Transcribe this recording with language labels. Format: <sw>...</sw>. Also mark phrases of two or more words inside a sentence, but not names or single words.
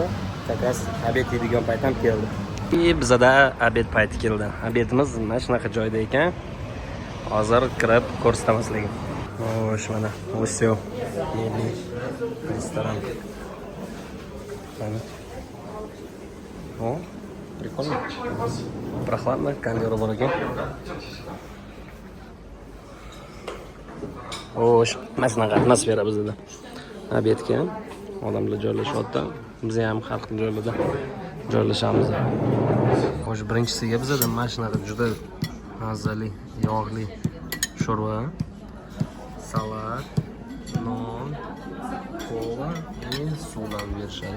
<uz>Takas obed yeydigan payt ham keldi. Bizada obed payti keldi. Obedimiz mana shunaqa joyda ekan. Hozir kirib ko'rsataman sizlarga. Xo'sh, mana Osio milliy restoran. Mana.</uz> <ru>О, прикольно. Прохладно, кондер</ru> <uz>bor ekan. Xo'sh, mana shunaqa atmosfera bizda. Obedga odamlar joylashyapti. Biz ham har xil joylarda joylashamiz. Xo'sh, birinchisiga bizda mana shunaqa juda mazali, yog'li sho'rva, salat, non, kola va suvdan berishadi.</uz>